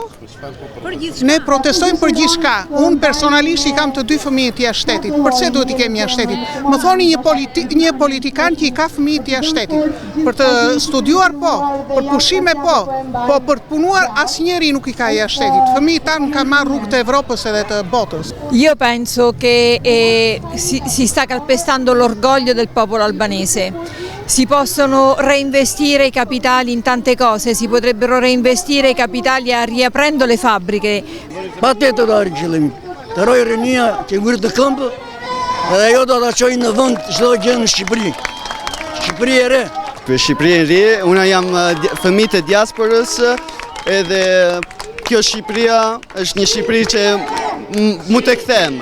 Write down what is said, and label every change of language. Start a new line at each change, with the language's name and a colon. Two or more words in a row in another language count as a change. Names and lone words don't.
Albanian: Ne protestojmë për gjithçka. Unë personalisht i kam të 2 fëmijë jashtë shtetit. Përse duhet i kemi jashtë shtetit? Më thoni një politikan që i ka fëmijë jashtë shtetit. Për të studiuar po, për pushime po për të punuar asnjëri nuk i ka jashtë shtetit. Fëmijët tanë kanë marrë rrugët e Evropës edhe të botës.
Italian: Io penso che si sta calpestando l'orgoglio del popolo albanese. Si possono reinvestire i capitali in tante cose, si potrebbero reinvestire i capitali riaprendo le fabbriche.
Albanian: Patjetër do arrijë qëllimin. Të rojë rinia që ngrihet në këmbë, edhe ajo do ta çojë në vend çdo gjë në Shqipëri. Shqipëri e re. Për Shqipërinë e re, unë jam fëmijë të diasporës, edhe kjo Shqipëria është një Shqipëri që mu të kthem.